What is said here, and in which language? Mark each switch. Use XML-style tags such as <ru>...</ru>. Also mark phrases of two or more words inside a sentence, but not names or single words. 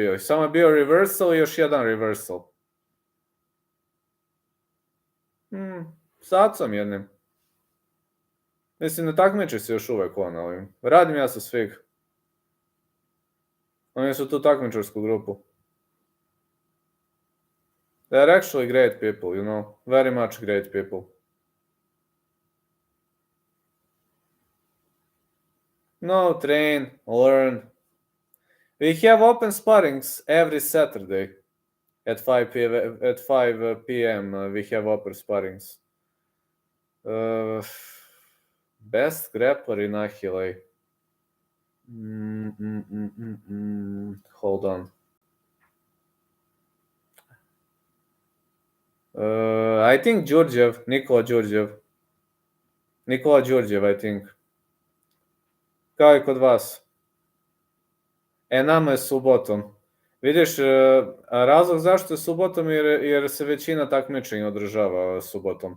<sr>I samo je bio reversal i još jedan reversal. S acom jednim. Mislim, ne takmiči se još uvek on, ali radim ja sa svih. Oni su tu takmičarsku grupu.</sr> <en>They're actually great people, you know. Very much great people. No, train, learn. We have open sparrings every Saturday at 5 p.m. We have open sparrings. Best grappler in Ahilei. Hold on. I think Nikola Đurđev, I think.</en> <sr>Kao i kod vas. Nama je subotom. Vidiš, razlog zašto je subotom jer se većina takmičenja održava subotom.</sr>